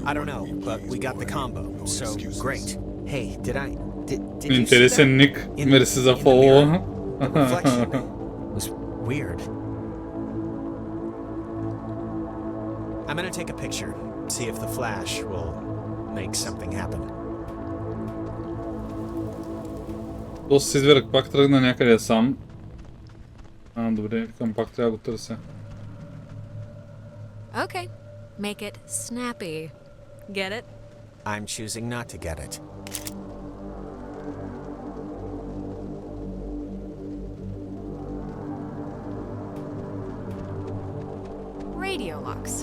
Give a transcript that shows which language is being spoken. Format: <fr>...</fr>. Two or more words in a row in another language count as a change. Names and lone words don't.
<en>I don't know, but we got the combo, so great. Hey, did you Interesting, Nick.</en> <bg>Merci za follow.</bg> <en>Reflection was weird. I'm gonna take a picture, see if the flash will make something happen.</en> <bg>Доста се извирах, пак тръгна някъде сам. Добре, викам, пак трябва да го търся.</bg> <en>Okay. Make it snappy. Get it? I'm choosing not to get it. Radio locks.</en>